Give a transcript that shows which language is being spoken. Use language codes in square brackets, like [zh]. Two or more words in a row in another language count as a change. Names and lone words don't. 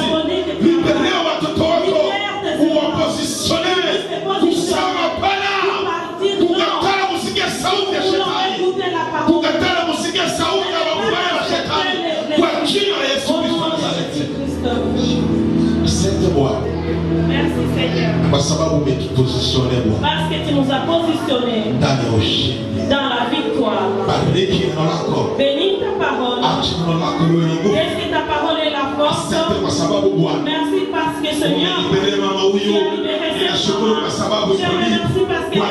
[sw] Libérez watoto wako uwapositione kusema pana, kukatala kusikia sauti ya shetani, kukatala kusikia sauti ya mabaya ya shetani kwa jina la Yesu Kristo wa Nazareti. Asante Bwana. [fr] Merci Seigneur. [sw] Kwa sababu umetupositione Bwana. [fr] Parce que tu nous as positionnés [sw] ndani ya ushindi, [fr] dans la victoire. [sw] Bariki neno lako. [fr] Bénis ta parole. [sw] Acha neno lako liwe na nguvu. [fr] Laisse que ta parole ait la force. [sw] Asante kwa sababu Bwana. [fr] Merci parce que Seigneur, [sw] Libere mama huyu. Nashukuru kwa sababu [fr] je remercie parce